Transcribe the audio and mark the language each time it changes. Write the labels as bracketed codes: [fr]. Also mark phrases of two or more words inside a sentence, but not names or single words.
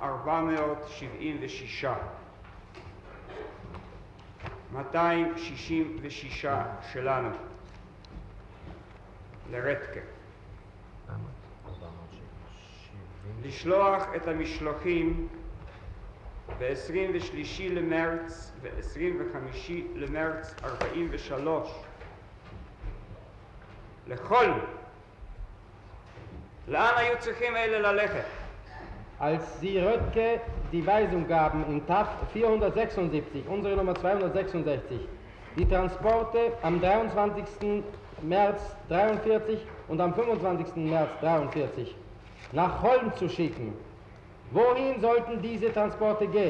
[he] 476, 266 שלנו לרטקה, לשלוח את המשלוחים ב-23 למרץ ו-25 למרץ 43 לכל, לאן היו צריכים אלה ללכת? [de] Als Sie Röttke die Weisung gaben in TAF 476, unsere Nummer 266, die Transporte am 23. März 43 und am 25. März 43 nach Holm zu schicken, wohin sollten diese Transporte gehen?